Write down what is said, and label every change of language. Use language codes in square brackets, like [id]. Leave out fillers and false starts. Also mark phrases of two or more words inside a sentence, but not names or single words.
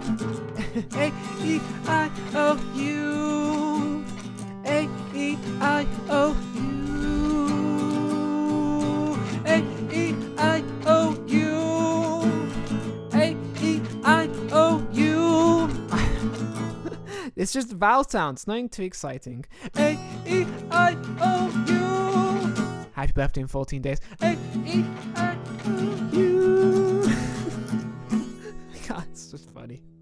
[en] A, E, I, O, U. A, E, I, O, U. A, E, I, O, U. A, E, I, O, U. It's just vowel sounds, nothing too exciting. A, E, I, O, U. Happy birthday in 14 days. A, E, I, O, U. God, it's just funny.